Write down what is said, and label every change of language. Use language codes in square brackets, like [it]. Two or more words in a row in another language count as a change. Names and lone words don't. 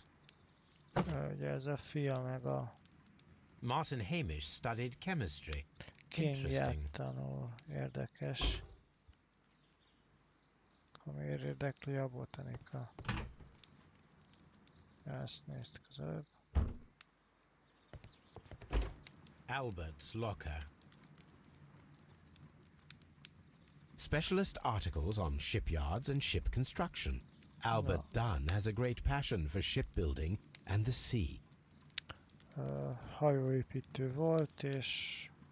[hu] Ugye ez a fia meg a [en] Martin Hamish studied chemistry. [hu] kémiát [en] Interesting. [hu] tanul. Érdekes. Akkor miért érdekli a botanika? Ezt néztük az előbb. [en] Albert's locker. Specialist articles on shipyards and ship construction. Albert Dunn has a great passion for shipbuilding and the sea. [hu] Hajóépítő volt, és